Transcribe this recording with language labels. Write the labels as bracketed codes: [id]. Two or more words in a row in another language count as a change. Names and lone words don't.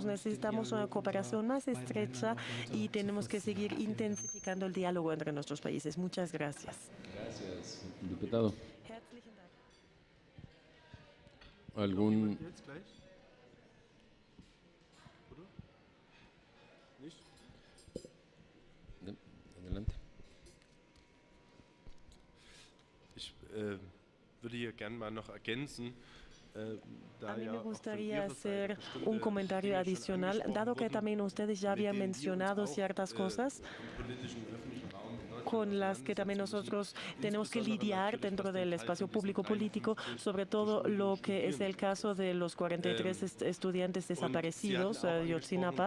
[es] Necesitamos una cooperación más estrecha y tenemos que seguir intensificando el diálogo entre nuestros países. Muchas gracias. Gracias, diputado. ¿Algún? Adelante. [de] Ich würde hier gerne mal noch ergänzen. [es] A mí me gustaría hacer un comentario adicional, dado que también ustedes ya habían mencionado ciertas cosas. con las que también nosotros tenemos que lidiar dentro del espacio público político, sobre todo lo que es el caso de los 43 estudiantes desaparecidos de Ayotzinapa.